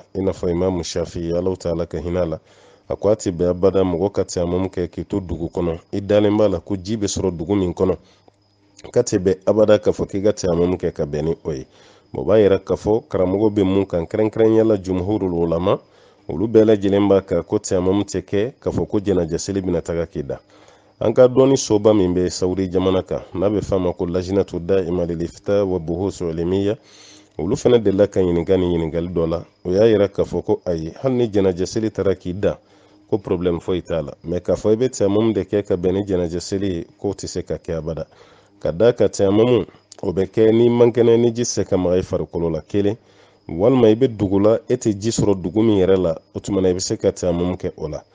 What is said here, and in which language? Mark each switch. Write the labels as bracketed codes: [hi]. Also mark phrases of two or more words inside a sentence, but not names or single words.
[bm] I n'a fɔ Imamu Shafi'i, [ar] الله تعالى [bm] ka hinɛ a la, a ko a tɛ bɛn abada mɔgɔ ka tɛyamamu kɛ k'i to dugu kɔnɔ, i dalen b'a la ko ji bɛ sɔrɔ dugu min kɔnɔ, ka tɛ bɛn abada k'a fɔ k'i ka tɛyamamu kɛ ka bɛn ni o ye. O b'a yira k'a fɔ karamɔgɔ bɛ mun kan kɛrɛnkɛrɛnnenya la [ar] جمهور العلماء, [bm] olu bɛɛ lajɛlen b'a kan ko tɛyamamu tɛ kɛ k'a fɔ ko janaja seli bɛna taga k'i da. An ka dɔnni soba min bɛ Saudi jamana kan n'a bɛ f'a ma ko lajinatu da'ima lil ifta wa buhus ilmiya, olu fana delila ka ɲininka ni ɲininkali dɔ la, o y'a yira k'a fɔ ko ayi, hali ni janaja seli taara k'i da, ko problème foyi t'a la, mais k'a fɔ i bɛ tɛyamamu de kɛ ka bɛn ni janaja seli ye, k'o tɛ se ka kɛ abada. Ka d'a kan tɛyamamu o bɛ kɛ ni man kɛnɛ ni ji tɛ se ka maga i farikolo la kelen, walima i bɛ dugu la e tɛ ji sɔrɔ dugu min yɛrɛ la, o tumana i bɛ se ka tɛyamamu kɛ o la.